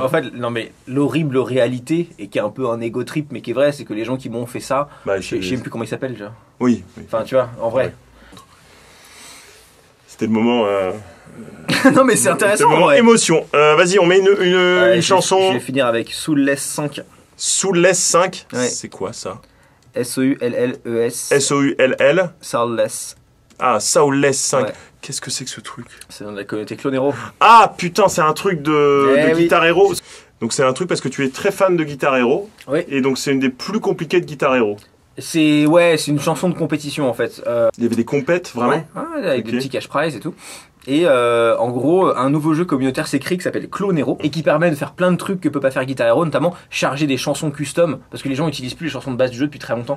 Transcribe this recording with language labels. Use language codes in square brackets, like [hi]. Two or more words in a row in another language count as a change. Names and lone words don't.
[fr] En fait, non, mais l'horrible réalité, et qui est un peu un [en] ego trip, [fr] mais qui est vrai, c'est que les gens qui m'ont fait ça, je sais même plus comment ils s'appellent, déjà. Oui. Enfin, tu vois, en vrai. Ouais. C'était le moment. Non, mais c'est intéressant. C'est le moment émotion. Vas-y, on met une chanson. Je vais finir avec Soulless 5. Soulless 5. Ouais. C'est quoi ça? S-O-U-L-L-E-S. S-O-U-L-L. Soulless. Ah, Soulless 5. Ouais. Qu'est-ce que c'est que ce truc? C'est dans la communauté Clonero. Ah putain, c'est un truc de oui. Guitar Hero. Donc c'est un truc parce que tu es très fan de Guitar Hero. Oui. Et donc c'est une des plus compliquées de Guitar Hero. C'est une chanson de compétition en fait. Il y avait des compètes, vraiment? Ouais, avec des petits [en] cash prize [fr] et tout. Et en gros, un nouveau jeu communautaire s'est créé qui s'appelle Clonero et qui permet de faire plein de trucs que peut pas faire Guitar Hero, notamment charger des chansons custom parce que les gens utilisent plus les chansons de base du jeu depuis très longtemps.